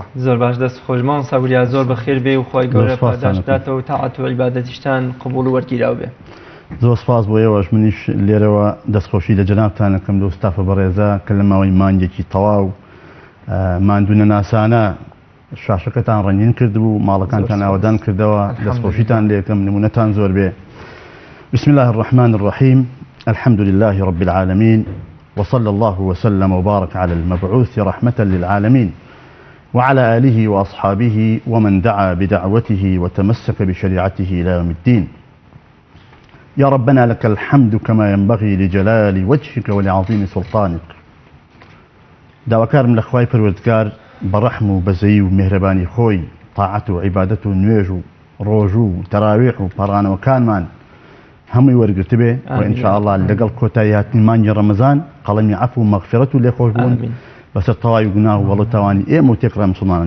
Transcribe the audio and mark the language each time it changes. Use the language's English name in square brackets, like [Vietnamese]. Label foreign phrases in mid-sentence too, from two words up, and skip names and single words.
[Central Kurdish] زۆر باش، دەست خۆشمان ساوریا زۆر بەخێر بێ و خۆی گەورە پاداش بداتەوە و تاعات و عیبادەتیشتان قبوڵ و وەرگیراو بێ. زۆر سپاس بۆ ئێوەش، منیش لێرەوە دەستخۆشی لە جەنابتان دەکەم لەو ستافە بەڕێزە کە لە ماوەی مانگێکی تەواو ماندوونە ناسانە شاشەکەتان ڕەنگین کردبوو، ماڵەکانتان ئاوەدان کردەوە، دەستخۆشیتان لێکم، نمونەتان زۆر بێ. [Arabic] بسم الله الرحمن الرحيم، الحمد لله رب العالمين، وصلى الله وسلم وبارك على المبعوث رحمة للعالمين وعلى آله وأصحابه ومن دعا بدعوته وتمسك بشريعته إلى يوم الدين. يا ربنا لك الحمد كما ينبغي لجلال وجهك ولعظيم سلطانك، [Central Kurdish] داواکارم لە خوای پەروەردگار بەڕەحم و بەزەیی و میهرەبانی خۆی تاعەت و عیبادەت و نوێژ و ڕۆژ و تەراویح و پەڕانەوەکانمان هەمووی وەرگرت بێ و ئینشاءالله لەگەڵ کۆتایی هاتنی مانگی ڕەمەزان قەڵەمی عەفو و مەغفیرەت و لێخۆشبوون بەسەر تەواوی گوناه و وەڵەتاوانی ئێمە و تێکڕای مسلمانان